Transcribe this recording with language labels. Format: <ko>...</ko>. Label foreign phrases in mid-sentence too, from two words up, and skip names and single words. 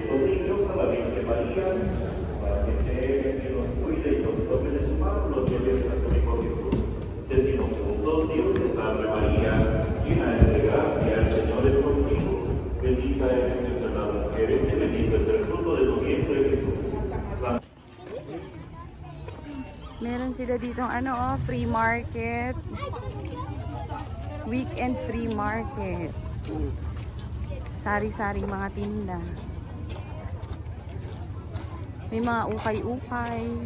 <es>estos niños a la Virgen María, para que sea que nos cuide y nos tome de su mano, los lleve a su Hijo Jesús. Decimos juntos, Dios te salve María, llena eres de gracia, el Señor es contigo. Bendita eres entre las mujeres y bendito es el fruto de tu vientre Jesús. Santa</es> <tl>Meron sila ditong</tl> <en>free market. Weekend free market.</en> <tl>Sari-saring mga tinda. May mga ukay-ukay.</tl>